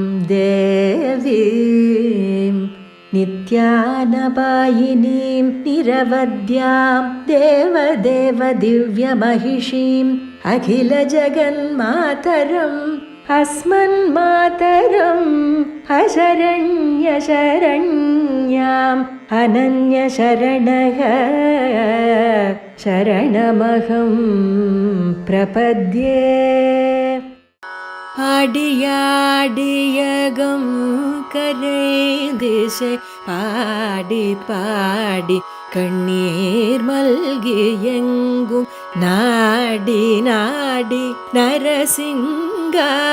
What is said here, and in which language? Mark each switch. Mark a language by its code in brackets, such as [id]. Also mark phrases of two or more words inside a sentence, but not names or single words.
[sa] ದೇವೀಂ ನಿತ್ಯಾನಪಾಯಿನೀಂ ನಿರವದ್ಯಾಂ ದೇವದೇವ ದಿವ್ಯಮಹಿಷೀಂ ಅಖಿಲ ಜಗನ್ಮಾತರಂ ಅಸ್ಮನ್ಮಾತರಂ ಅಶರಣ್ಯ ಶರಣ್ಯಾಂ ಅನನ್ಯ ಶರಣಃ ಶರಣಮಹಂ ಪ್ರಪದ್ಯೆ. [ta] அடியாடியகம் கரை திசை பாடி பாடி கண்ணீர் மல்கி எங்கும் நாடி நாடி நரசிங்கா